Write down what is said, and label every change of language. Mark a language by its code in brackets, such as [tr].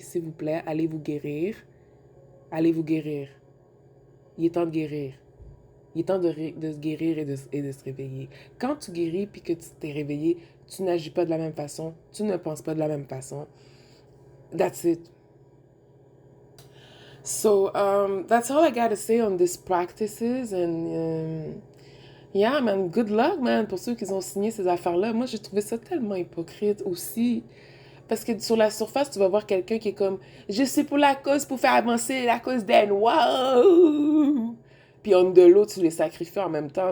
[fr] S'il vous plaît, allez vous guérir. Allez vous guérir. Il est temps de guérir. Il est temps de se guérir et de se réveiller. Quand tu guéris puis que tu t'es réveillé, tu n'agis pas de la même façon, tu ne penses pas de la même façon. [en] That's it. So, that's all I gotta say on these practices. And yeah, man, good luck, man, [fr] pour ceux qui ont signé ces affaires-là. Moi, j'ai trouvé ça tellement hypocrite aussi. Parce que sur la surface, tu vas voir quelqu'un qui est comme, je suis pour la cause, pour faire avancer la cause d'elle. Wow! Puis on de l'autre, tu les sacrifies en même temps.